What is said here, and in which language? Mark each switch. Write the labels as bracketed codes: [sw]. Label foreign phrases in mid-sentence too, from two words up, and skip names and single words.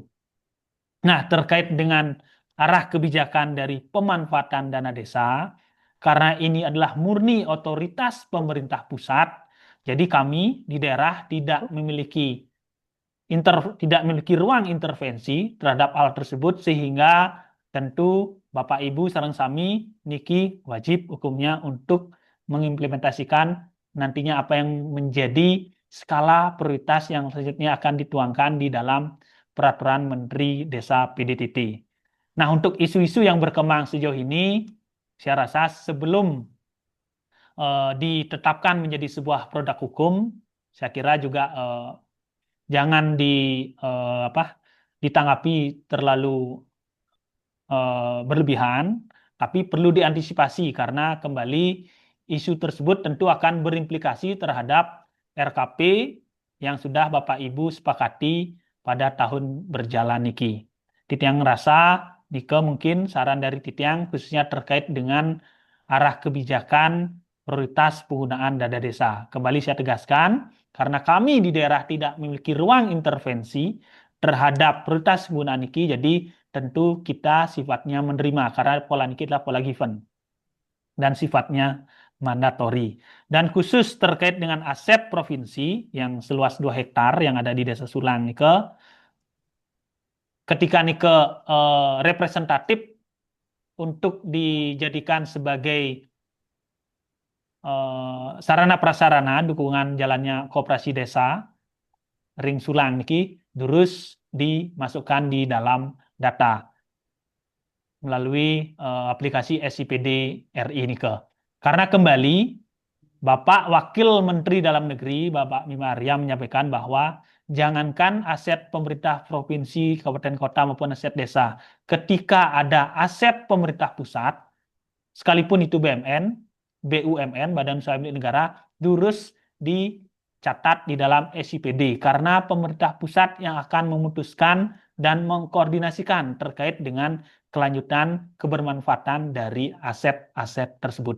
[id] Nah, terkait dengan arah kebijakan dari pemanfaatan dana desa, karena ini adalah murni otoritas pemerintah pusat, jadi kami di daerah tidak memiliki ruang intervensi terhadap hal tersebut, sehingga tentu Bapak Ibu [ban] sareng sami niki [id] wajib hukumnya untuk mengimplementasikan nantinya apa yang menjadi skala prioritas yang selanjutnya akan dituangkan di dalam Peraturan Menteri Desa PDTT. Nah, untuk isu-isu yang berkembang sejauh ini, saya rasa sebelum ditetapkan menjadi sebuah produk hukum, saya kira juga jangan ditanggapi terlalu berlebihan, tapi perlu diantisipasi karena kembali isu tersebut tentu akan berimplikasi terhadap RKP yang sudah Bapak Ibu sepakati pada tahun berjalan niki. [ban] Titiang ngerasa Nike [id] mungkin saran dari Titiang khususnya terkait dengan arah kebijakan prioritas penggunaan dana desa. Kembali saya tegaskan, karena kami di daerah tidak memiliki ruang intervensi terhadap prioritas penggunaan niki, jadi tentu kita sifatnya menerima karena pola niki adalah pola given dan sifatnya mandatori. Dan khusus terkait dengan aset provinsi yang seluas 2 hektar yang ada di Desa Sulang Nike, ketika Nike representatif untuk dijadikan sebagai sarana prasarana dukungan jalannya koperasi desa Ring Sulang [ban] niki durus [id] dimasukkan di dalam data melalui aplikasi SIPD RI Nike. Karena kembali Bapak Wakil Menteri Dalam Negeri Bapak Bima Arya menyampaikan bahwa jangankan aset pemerintah provinsi, kabupaten kota maupun aset desa, ketika ada aset pemerintah pusat, sekalipun itu BUMN, Badan Usaha Milik Negara, durus dicatat di dalam SIPD karena pemerintah pusat yang akan memutuskan dan mengkoordinasikan terkait dengan kelanjutan kebermanfaatan dari aset-aset tersebut.